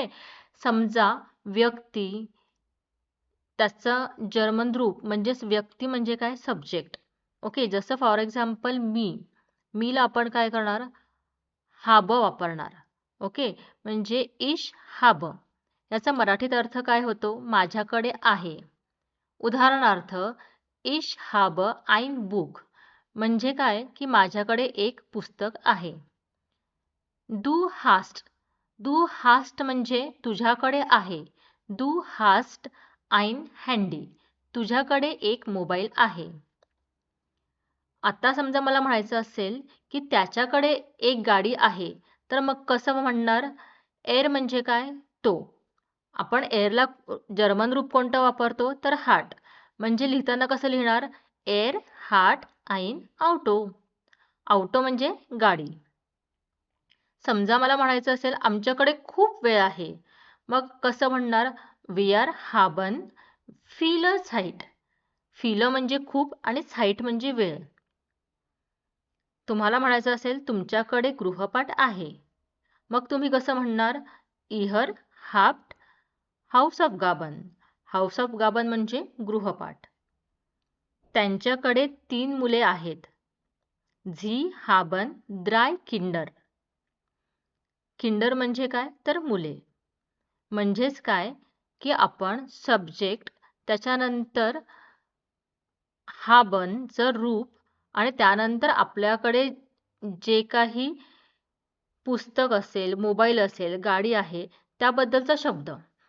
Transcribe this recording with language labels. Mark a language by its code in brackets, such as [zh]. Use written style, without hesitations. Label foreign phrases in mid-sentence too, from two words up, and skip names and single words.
[mr] समजा व्यक्ती, त्याचं जर्मन रूप म्हणजेच व्यक्ती म्हणजे काय? सब्जेक्ट. ओके. जसं [en] for example [mr] मीला आपण काय करणार? habe वापरणार. ओके. म्हणजे [de] ich habe. [mr] याचा मराठीत अर्थ काय होतो? माझ्याकडे आहे. उदाहरणार्थ, [de] ich habe ein Buch [mr] म्हणजे काय? की माझ्याकडे एक पुस्तक आहे. [de] du hast [mr] म्हणजे तुझ्याकडे आहे. [de] du hast ein Handy [mr] तुझ्याकडे एक मोबाईल आहे. आता समजा मला म्हणायचं असेल की त्याच्याकडे एक गाडी आहे, तर मग कसं म्हणणार? म्हणजे काय? तो. आपण एअरला जर्मन रूप कोणतं वापरतो? तर हार्ट. म्हणजे लिहिताना कसं लिहिणार? [de] हार्ट ein Auto. [mr] ऑटो म्हणजे गाडी. समजा मला म्हणायचं असेल आमच्याकडे खूप वेळ आहे, मग कसं म्हणणार? [de] Wir haben viele Zeit. [mr] viele म्हणजे खूप आणि Zeit म्हणजे वेळ. तुम्हाला म्हणायचं असेल तुमच्याकडे गृहपाठ आहे, मग तुम्ही कसं म्हणणार? [de] Ihr habt Hausaufgaben. [mr] Hausaufgaben म्हणजे गृहपाठ. त्यांच्याकडे 3 मुले आहेत. [de] Sie haben 3 Kinder. [mr] किंडर म्हणजे काय? तर मुले. म्हणजेच काय? की आपण सब्जेक्ट त्याच्यानंतर habenचं रूप आणि त्यानंतर आपल्याकडे जे काही पुस्तक असेल, मोबाईल असेल, गाडी आहे त्याबद्दलचा शब्द.